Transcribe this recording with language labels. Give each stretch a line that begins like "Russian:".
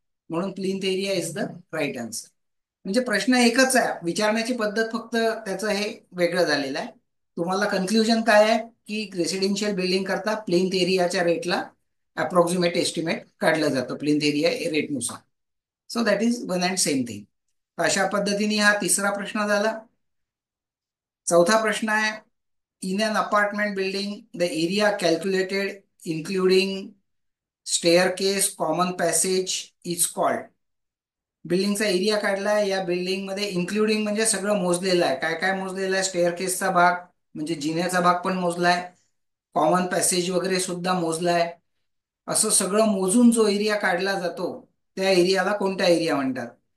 Marathi: म्हणून
English: Plinth area is the right answer.
Marathi: म्हणजे प्रश्न एकच आहे, विचारण्याची पद्धत फक्त त्याचं हे वेगळं झालेलं आहे. तुम्हाला कन्क्ल्युजन काय आहे की रेसिडेन्शियल बिल्डिंग करता प्लिंथ एरियाच्या रेटला अप्रॉक्सिमेट एस्टिमेट काढलं जातं plinth area रेटनुसार.
English: So that is one and same thing.
Marathi: अशा पद्धतीने हा तिसरा प्रश्न झाला. चौथा प्रश्न आहे.
English: In an apartment building the area calculated including staircase common passage is called.
Marathi: बिल्डिंगचा एरिया काढलाय, या बिल्डिंग मध्ये इन्क्लुडिंग म्हणजे सगळं मोजलेलं आहे. काय काय मोजलेलं आहे, स्टेअरकेसचा भाग म्हणजे जिन्याचा भाग पण मोजलाय, कॉमन पॅसेज वगैरे सुद्धा मोजलाय. असं सगळं मोजून जो एरिया काढला जातो त्या एरियाला कोणता एरिया म्हणतात.